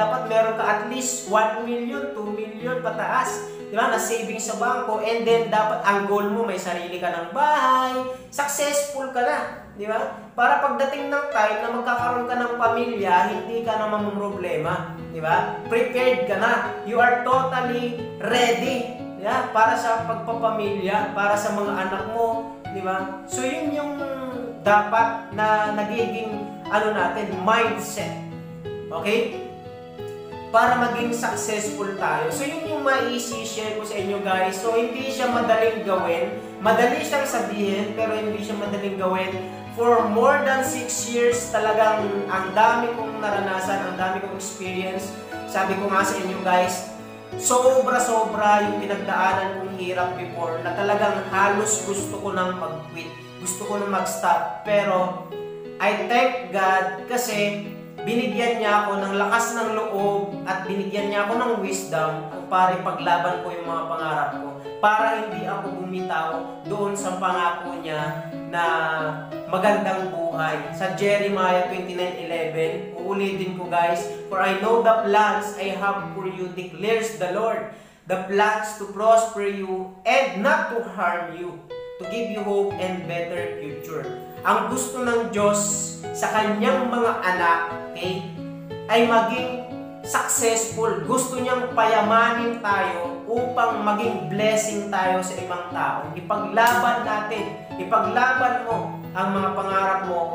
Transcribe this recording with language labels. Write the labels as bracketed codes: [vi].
[tl] Dapat meron ka at least 1 million, 2 million pataas, diba? Na savings sa bangko, and then dapat ang goal mo, may sarili ka ng bahay, successful ka na, diba? Para pagdating ng time na magkakaroon ka ng pamilya, hindi ka na mamumroblema, diba? [en] Prepared [tl] ka na, [en] you are totally ready, [tl] diba? Para sa pagpapamilya, para sa mga anak mo, diba? So yun yung dapat na nagiging mindset. Okay? Para maging successful tayo. So yun yung mai-share ko sa inyo guys. So hindi siya madaling gawin. Madali siyang sabihin pero hindi siya madaling gawin. [en] For more than 6 years [tl] talagang ang dami kong naranasan, ang dami kong experience. Sabi ko nga sa inyo guys, sobra-sobra yung pinagdaanan kong hirap before na talagang halos gusto ko nang mag-quit. Gusto ko nang mag-stop. Pero [en] I thank God [tl] kasi binigyan niya ako ng lakas ng loob at binigyan niya ako ng wisdom para ipaglaban ko yung mga pangarap ko, para hindi ako bumitaw doon sa pangako niya na magandang buhay. Sa Jeremiah 29:11, uulitin ko guys, [en] "For I know the plans I have for you, declares the Lord, the plans to prosper you and not to harm you, to give you hope and better future." [tl] Ang gusto ng Diyos sa kanyang mga anak, okay, ay maging successful. Gusto niyang payamanin tayo upang maging blessing tayo sa ibang tao. Ipaglaban natin, ipaglaban mo ang mga pangarap mo.